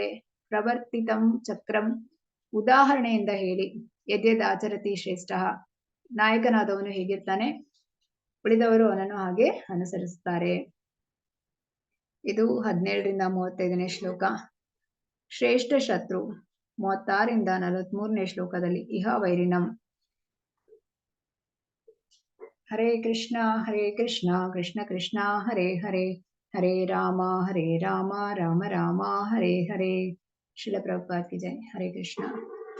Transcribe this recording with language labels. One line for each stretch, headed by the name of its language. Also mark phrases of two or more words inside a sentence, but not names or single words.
Sanskrit: ಪ್ರವರ್ತಿತಂ ಚಕ್ರಂ
Kannada: ಉದಾಹರಣೆಯಿಂದ ಹೇಳಿ
Sanskrit: ಯದ್ಯದ್ ಆಚರತಿ ಶ್ರೇಷ್ಠ.
Kannada: ನಾಯಕನಾದವನು ಹೇಗಿರ್ತಾನೆ ಉಳಿದವರು ಅವನನ್ನು ಹಾಗೆ ಅನುಸರಿಸುತ್ತಾರೆ. ಇದು 17ರಿಂದ 35ನೇ ಶ್ಲೋಕ. ಶ್ರೇಷ್ಠ ಶತ್ರು 36ರಿಂದ 43ನೇ ಶ್ಲೋಕದಲ್ಲಿ
Sanskrit: ಇಹ ವೈರಿಣಂ. ಹರೇ ಕೃಷ್ಣ ಕೃಷ್ಣ ಕೃಷ್ಣ ಹರೇ ಹರೇ, ಹರೇ ರಾಮ ರಾಮ ರಾಮ ಹರೇ ಹರೇ.
Hindi: श्रील प्रभुपाद की जय.
Sanskrit: ಹರೇ ಕೃಷ್ಣ.